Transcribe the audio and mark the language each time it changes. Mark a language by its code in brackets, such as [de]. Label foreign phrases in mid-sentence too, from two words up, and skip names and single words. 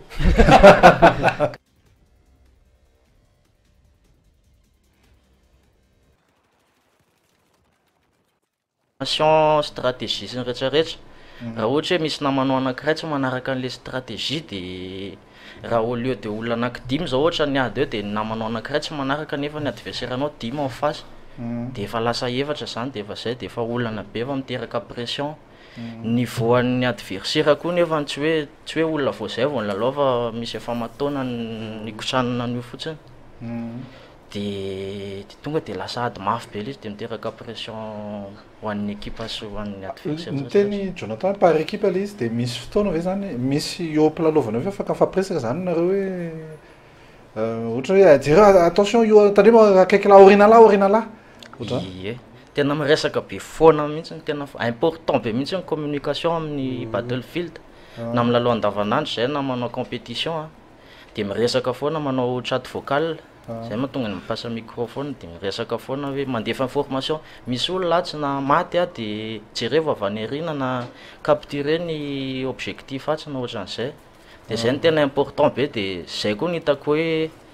[fr] formation stratégie [mg] sy ny rehetrarehetra raha ohatra hoe misy namanao anankiray tsy manaraka an'le stratégie dia raha [fr] au lieu de [mg] olona anankidimy zao ohatra niady eo dia namanao anankiray tsy manaraka nefa ny adversaire anao dimy [fr] en face [mg] dia efa lasa efatra zany dia efa zay dia efa olana be efa miteraka pression ny voan'ny adversaire koa nefa tsy hoe olona vao zay vao nilalao fa misy efa mataona ny kotranana an'io fotsiny dia tonga dia lasa ady mafy be izy dia miteraka pression ho an'ny équipe sy ho an'ny adversaire. Niteny Jonathan [fr] par équipe [mg] le izy dia misy fotoana ve zany misy eo ampilalovanao ve afaka mifampiresaka zany nareo hoe ohatra hoe jereo attention io tandremo akaiky laha aoriana laha ie tena miresaka be foana mihitsy tena important be mihitsy ny communication amin'ny battlefield na milalao andavanandro zay na manao compétition dia miresaka foana manao [fr] chat vocal [mg] zay mahatonga ny mipasa microphone dia miresaka foana hoe mandefa information misy olo latsy na maty dia jereo avy any arina na capturer ny objectif atsy na ohatran'izay dia zay ny tena important be dia zay koa ny hitako hoe